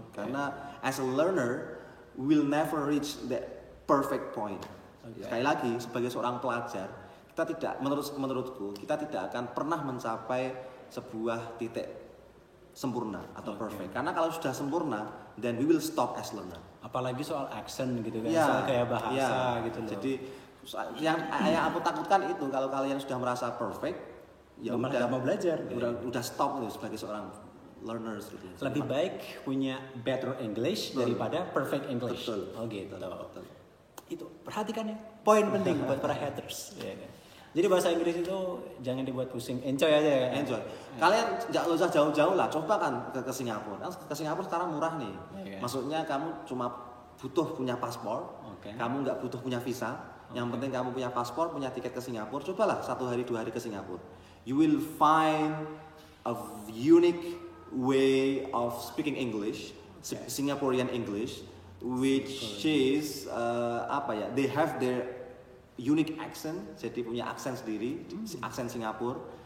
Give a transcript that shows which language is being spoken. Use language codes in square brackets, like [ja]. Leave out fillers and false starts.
[id] Karena [en] as a learner we'll never reach that perfect point. [id] Sekali lagi, sebagai seorang pelajar, kita tidak, menurutku kita tidak akan pernah mencapai sebuah titik sempurna atau perfect. Karena kalau sudah sempurna, [en] then we will stop as learner. [id] Apalagi soal accent gitu kan, soal kayak bahasa gitu loh. Jadi yang aku takutkan itu, kalau kalian sudah merasa perfect, ya udah mau belajar. Udah stop itu sebagai seorang learners gitu. Lebih baik punya better English daripada perfect English. Betul. Oh gitu. Betul. Itu perhatikan ya, poin penting buat para haters. Ya kan? Jadi bahasa Inggris itu jangan dibuat pusing, enjoy aja ya. Enjoy. Kalian nggak usah jauh-jauh lah, coba kan ke Singapura. Ke Singapura sekarang murah nih. Maksudnya kamu cuma butuh punya paspor, kamu nggak butuh punya visa. Yang penting kamu punya paspor, punya tiket ke Singapura. Cobalah 1 hari 2 hari ke Singapura. [en] You will find a unique way of speaking English, Singaporean English, which is they have their unique accent, [id] jadi punya aksen sendiri, aksen Singapura.